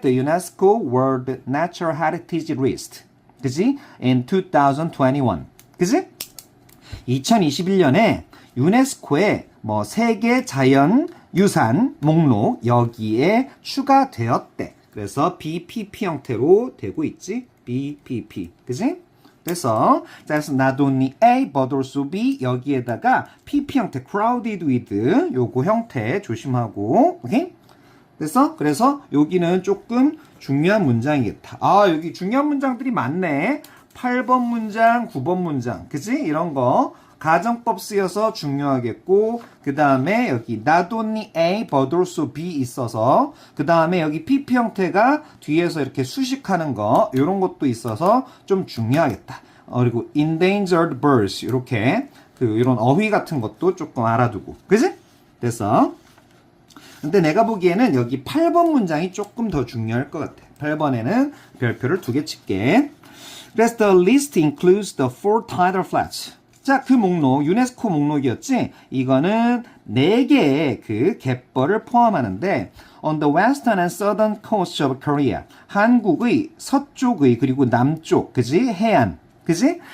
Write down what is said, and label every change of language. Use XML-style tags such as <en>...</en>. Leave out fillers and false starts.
<en>The UNESCO World Natural Heritage List. 그지? In 2021. 그지?</en> <ko>2021년에 유네스코의 뭐 세계 자연 유산 목록 여기에 추가되었대. 그래서 BPP 형태로 되고 있지. BPP. 그지? 그래서 그래서 not only A but also B 여기에다가 PP 형태 crowded with 요거 형태 조심하고. 오케이? 됐어? 그래서 여기는 조금 중요한 문장이겠다. 아, 여기 중요한 문장들이 많네. 8번 문장, 9번 문장. 그치? 이런 거 가정법 쓰여서 중요하겠고 그 다음에 여기 not only A but also B 있어서 그 다음에 여기 PP 형태가 뒤에서 이렇게 수식하는 거 이런 것도 있어서 좀 중요하겠다. 그리고 endangered birds 이렇게 이런 어휘 같은 것도 조금 알아두고 그지? 됐어. 근데 내가 보기에는 여기 8번 문장이 조금 더 중요할 것 같아. 8번에는 별표를 2개 칠게. 그래서</ko> <en>the list includes the four tidal flats.</en> <ko>자, 그 목록, 유네스코 목록이었지? 이거는 4개의 그 갯벌을 포함하는데</ko> <en>on the western and southern coast of Korea.</en> <ko>한국의 서쪽의 그리고 남쪽, 그지? 해안. 그지?</ko>